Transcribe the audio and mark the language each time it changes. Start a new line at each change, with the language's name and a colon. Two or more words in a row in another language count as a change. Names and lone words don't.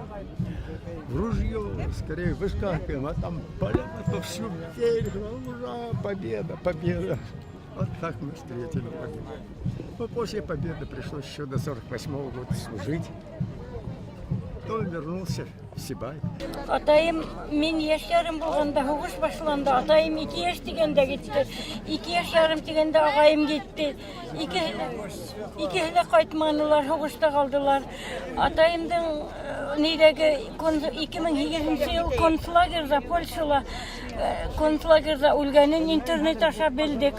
Russian: В ружье скорее выскакиваем, а там поля повсюду. Ура, победа, победа. Вот так мы встретили победу. Но после победы пришлось еще до 48-го года служить. Потом вернулся в Сибай.
Bashkir: Атайым мен яшьярым булганда хугуш башланды. Атайым 2 яшь дигәндә китте. 2 яшь ярым дигәндә агайым китте. Икесе дә кайтмадылар, хугушта калдылар. Атайымдың нидәге 2008 ел концлагерда, Польшала концлагерда үлгәнен интернет аша белдек.